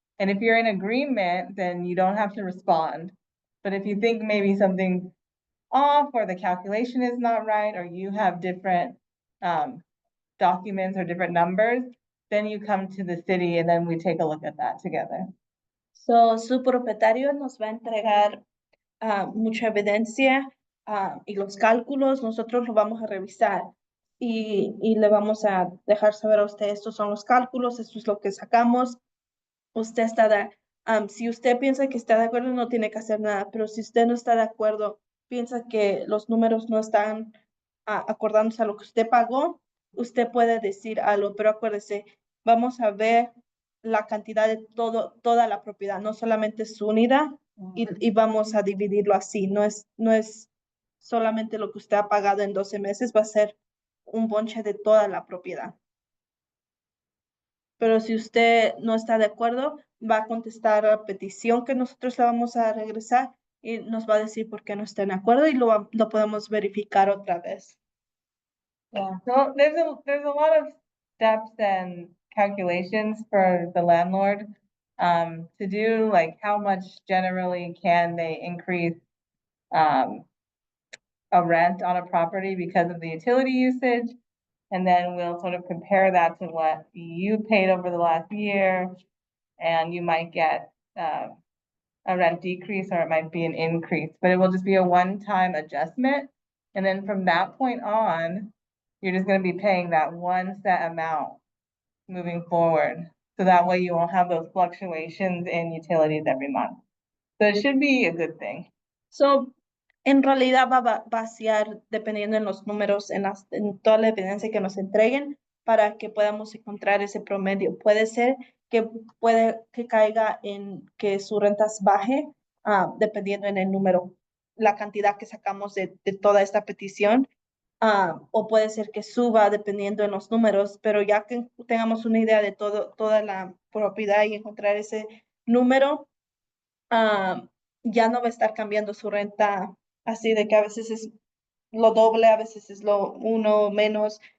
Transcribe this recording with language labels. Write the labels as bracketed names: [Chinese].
[English] And if you're in agreement, then you don't have to respond. But if you think maybe something's off or the calculation is not right, or you have different documents or different numbers, then you come to the city and then we take a look at that together. [Spanish] So su propietario nos va a entregar mucha evidencia y los cálculos, nosotros lo vamos a revisar y le vamos a dejar saber a usted, estos son los cálculos, esto es lo que sacamos. Usted si usted piensa que está de acuerdo, no tiene que hacer nada, pero si usted no está de acuerdo, piensa que los números no están acordándose a lo que usted pagó, usted puede decir algo, pero acuérdese, vamos a ver la cantidad de toda la propiedad, no solamente su unidad, y vamos a dividirlo así, no es solamente lo que usted ha pagado en 12 meses, va a ser un bonche de toda la propiedad. Pero si usted no está de acuerdo, va a contestar la petición que nosotros le vamos a regresar y nos va a decir por qué no está de acuerdo y lo podemos verificar otra vez. [English] Yeah, so there's a lot of steps and calculations for the landlord to do, like how much generally can they increase a rent on a property because of the utility usage. And then we'll sort of compare that to what you paid over the last year. And you might get a rent decrease or it might be an increase, but it will just be a one-time adjustment. And then from that point on, you're just gonna be paying that one set amount moving forward. So that way you won't have those fluctuations in utilities every month. So it should be a good thing. [Spanish] So, en realidad va a vaciar dependiendo en los números, en toda la evidencia que nos entreguen para que podamos encontrar ese promedio. Puede ser que caiga en que su rentas baje, dependiendo en el número, la cantidad que sacamos de toda esta petición, o puede ser que suba dependiendo en los números, pero ya que tengamos una idea de toda la propiedad y encontrar ese número, ya no va a estar cambiando su renta así de que a veces es lo doble, a veces es lo uno menos.